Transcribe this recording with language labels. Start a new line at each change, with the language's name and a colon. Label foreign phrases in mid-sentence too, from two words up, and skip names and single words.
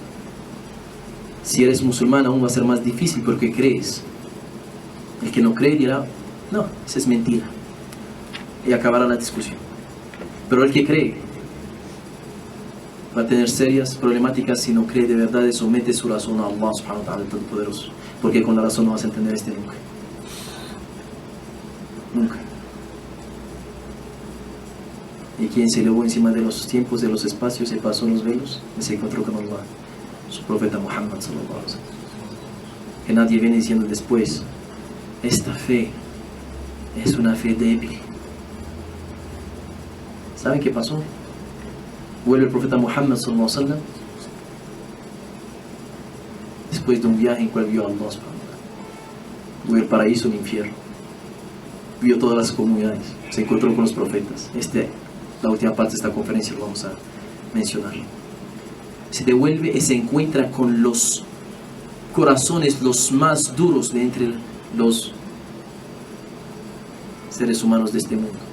Spanish: Si eres musulmán aún va a ser más difícil porque crees. El que no cree dirá, no, eso es mentira. Y acabará la discusión. Pero el que cree va a tener serias problemáticas si no cree de verdad y somete su razón a Allah
Arabic: سبحانه وتعالى,
Spanish: el Todopoderoso. Porque con la razón no vas a entender nunca. Nunca. Y quien se elevó encima de los tiempos, de los espacios, se pasó los velos y se encontró con Allah, su profeta Muhammad
Arabic: صلى الله عليه وسلم.
Spanish: Que nadie viene diciendo después, esta fe es una fe débil. ¿Saben qué pasó? Vuelve el profeta Muhammad
Arabic: صلى الله عليه وسلم
Spanish: después de un viaje en cual vio a Allah
Arabic: سبحانه وتعالى.
Spanish: Vio el paraíso y el infierno. Vio todas las comunidades. Se encontró con los profetas. La última parte de esta conferencia lo vamos a mencionar. Se devuelve y se encuentra con los corazones los más duros de entre los seres humanos de este mundo.